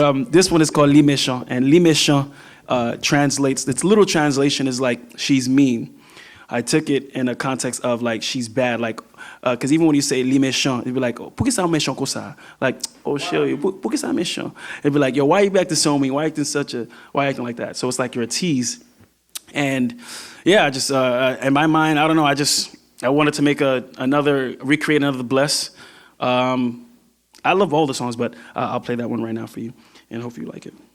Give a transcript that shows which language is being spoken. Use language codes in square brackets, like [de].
[en] This one is called Les Méchants, and Les Méchants translates. Its literal translation is like she's mean. I took it in a context of like she's bad, like because even when you say les méchants, it'd be like, oh, [fr] pourquoi ça méchant comme ça? [en] Like, oh shit, [fr] pourquoi ça méchant? [en] It'd be like, yo, why you acting so mean? Why you acting like that? So it's like you're a tease, and yeah, I just in my mind, I don't know, I wanted to make recreate another Bless. I love all the songs, but I'll play that one right now for you, and hopefully you like it.